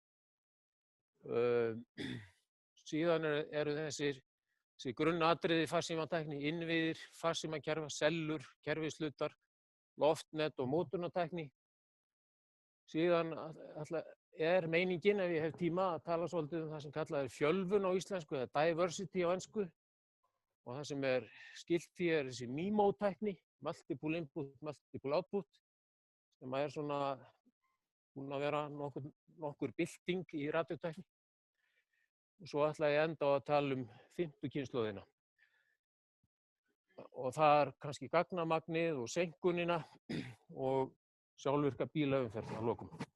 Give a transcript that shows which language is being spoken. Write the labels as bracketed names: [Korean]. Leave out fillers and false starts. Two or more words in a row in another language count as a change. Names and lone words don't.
[Icelandic] Síðan eru þessi grunnatriði farsímatækni, innviðir, farsímakerfa, sellur, kerfishlutar, loftnet og mótunartækni. Síðan meiningin, ef ég hef tíma, að tala svolítið það sem kallað fjölvun á íslensku, eða diversity á ensku. Og það sem skylt því þessi MIMO-tækni, [English] multiple input, multiple output, [Icelandic] sem svona búin að vera nokkur bylting í radiotækni. Og svo ætla ég enda á að tala 5. kynslóðina. Og það kannski gagnamagnið og seinkunina og sjálfvirka bílaumferð að lokum.